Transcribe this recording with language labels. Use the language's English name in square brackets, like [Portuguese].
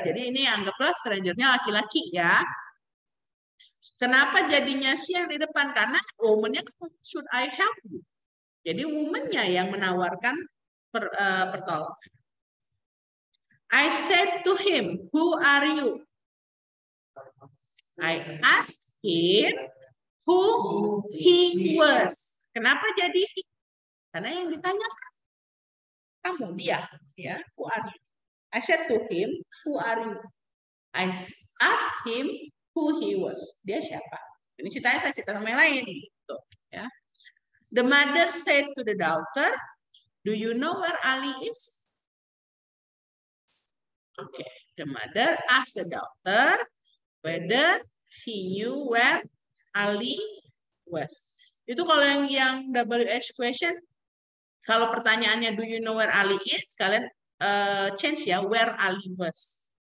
[Indonesian] Jadi ini anggaplah stranger-nya laki-laki ya. Kenapa jadinya she yang di depan? Karena [English] woman-nya should I help you? [Indonesian] Jadi woman-nya yang menawarkan pertolongan. [English] I said to him, who are you? I asked him who he was. [Indonesian] Kenapa jadi [English] he? [Indonesian] Karena yang ditanyakan kamu, dia. [English] Ya, who are you? I said to him, who are you? I asked him who he was. [Indonesian] Dia siapa? Ini ceritanya saya cerita sama yang lain. Gitu, ya. [English] The mother said to the daughter, do you know where Ali is? Okay. The mother asked the daughter whether she knew where Ali was. [Indonesian] Itu kalau yang WH question, kalau pertanyaannya [English] do you know where Ali is, [Indonesian] kalian change ya, [English] where Ali was.